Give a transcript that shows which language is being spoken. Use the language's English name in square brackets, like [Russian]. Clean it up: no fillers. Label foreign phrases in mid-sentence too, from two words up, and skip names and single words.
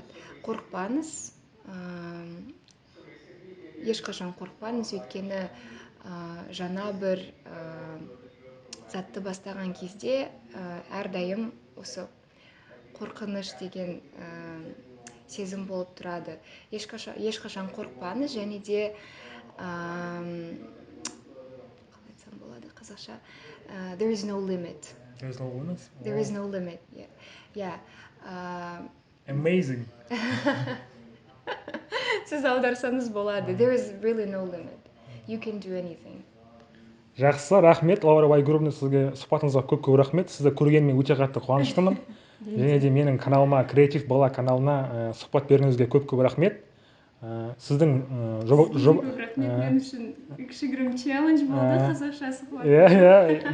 [Kazakh] Қорықпаңыз, ешқашан қорықпаңыз, өйткені жаңа бір затты бастаған кезде әрдайым осы қорқыныш деген сезім болып тұрады. Ешқашан қорықпаңыз, және де қалай айтсам болады қазақша? [English] There is no limit. There is no limit? There is no limit. Yeah. Amazing. [Kazakh] Сіз аударсаңыз болады. [English] There is really no limit. You can do anything. [Kazakh] Жақсы, рахмет, Лаура Байгуровна, сізге сұхбатыңызға көп рахмет. Сізді көргеніме өте қатты қуаныштымын. Және де менің каналыма, Креатив бала каналына сұхбат бергеніңізге көп рахмет. Сіздің рахмет, мен үшін кішігірім челлендж болды қазақша сұхбат.